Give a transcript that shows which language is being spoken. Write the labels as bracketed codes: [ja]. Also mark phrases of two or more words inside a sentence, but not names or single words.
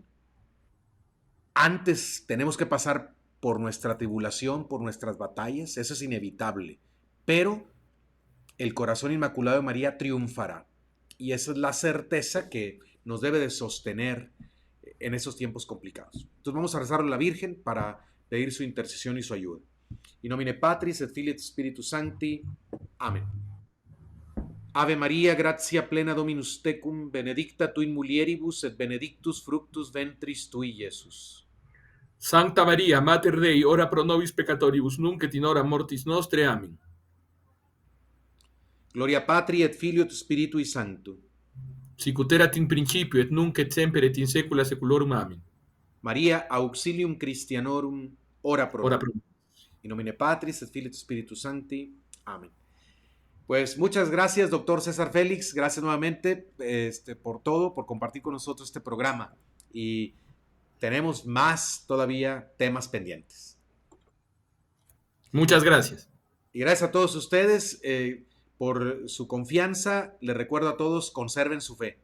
[es] Antes tenemos que pasar por nuestra tribulación, por nuestras batallas, eso es inevitable, pero el corazón inmaculado de María triunfará. Y esa es la certeza que nos debe de sostener en esos tiempos complicados. Entonces vamos a rezar a la Virgen para pedir su intercesión y su ayuda. [la] In nomine Patris et Filii et Spiritus Sancti. Amén. Ave María, gratia plena Dominus tecum, benedicta tu in mulieribus et benedictus fructus ventris tui, Iesus. Santa María, Mater Dei, ora pro nobis peccatoribus, nunc et in hora mortis nostre. Amén. Gloria Patri et Filio et Spiritui Sancto. Sicut erat in principio et nunc et semper et in saecula saeculorum. Amén. María, auxilium Christianorum, ora pro Ora nobis. pro nobis. In nomine Patris et Filii et Spiritus Sancti. Amén. [es] Pues muchas gracias, doctor César Félix. Gracias nuevamente por todo, por compartir con nosotros este programa. Y tenemos más todavía temas pendientes. Muchas gracias. Y gracias a todos ustedes por su confianza. Les recuerdo a todos, conserven su fe.